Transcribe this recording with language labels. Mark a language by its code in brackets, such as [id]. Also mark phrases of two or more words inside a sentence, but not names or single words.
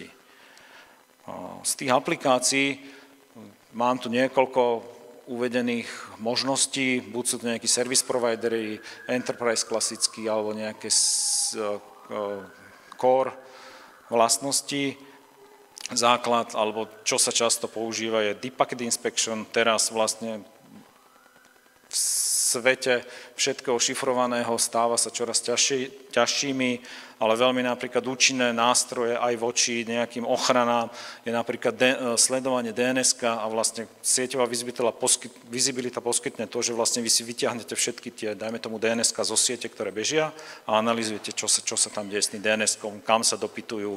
[sk] Z tých aplikácií mám tu niekoľko uvedených možností, buď sú to nejakí [en] service providery, [sk] enterprise klasický, alebo nejaké core vlastnosti, základ, alebo čo sa často používa je [en] deep packet inspection, [sk] teraz vlastne v svete všetkého šifrovaného stáva sa čoraz ťažšími, ale veľmi napríklad účinné nástroje aj voči nejakým ochranám je napríklad sledovanie DNS-ka a vlastne sieťová visibilita poskytne to, že vlastne vy si vyťahnete všetky tie, dajme tomu DNS-ka zo siete, ktoré bežia a analyzujete, čo sa tam deje s tým DNS-kom, kam sa dopytujú.